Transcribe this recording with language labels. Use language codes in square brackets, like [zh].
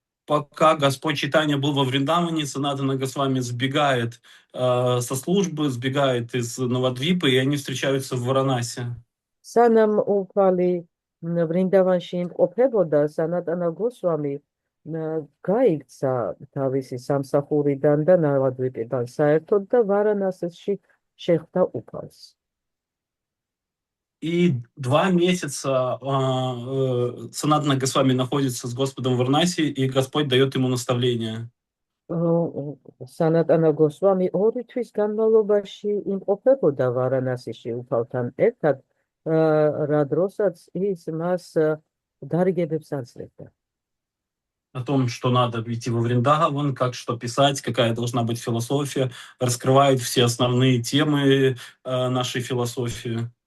[ru] Пока Господь Чайтанья был во Вриндаване, Санатана Госвами сбегает со службы, сбегает из Навадвипы, и они встречаются в Варанаси. [ka] სანამ უფალი ვრინდავანში იმყოფებოდა, სანატანა გოსვამი გაიქცა თავისი სამსახურიდან და ნავადვიპიდან საერთოდ და ვარანასში შეხვდა უფალს. [ru] И 2 месяца Санатана Госвами находится с Господом в Варанаси, и Господь дает ему наставление. [ka] სანატანა გოსვამი 2 თვის განმავლობაში იმყოფებოდა ვარანასში უფალთან ერთად, რა დროსაც ის მას დარიგებებს აძლევდა. [ru] О том, что надо идти во Вриндаван, как что писать, какая должна быть философия, раскрывает все основные темы нашей философии.